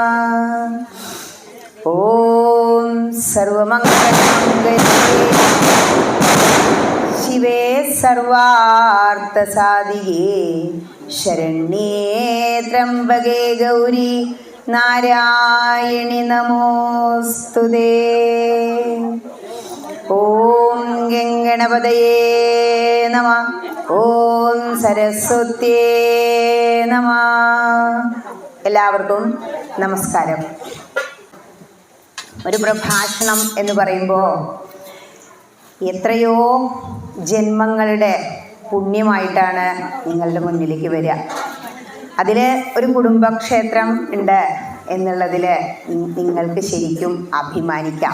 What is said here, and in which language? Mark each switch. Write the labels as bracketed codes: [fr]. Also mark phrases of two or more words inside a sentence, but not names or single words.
[sa] ॐ सर्वमङ्गलमङ्गले शिवे सर्वार्थसाधिके शरण्ये त्र्यम्बके गौरी नारायणि नमोऽस्तुते। ॐ गणपतये नमः। ॐ सरस्वत्यै नमः। [ml] എല്ലാവർക്കും നമസ്കാരം. ഒരു പ്രഭാഷണം എന്ന് പറയുമ്പോൾ എത്രയോ ജന്മങ്ങളുടെ പുണ്യമായിട്ടാണ് നിങ്ങളുടെ മുന്നിലേക്ക് വരിക. അതിൽ ഒരു കുടുംബക്ഷേത്രം ഉണ്ട് എന്നുള്ളതിൽ നിങ്ങൾക്ക് ശരിക്കും അഭിമാനിക്കാം.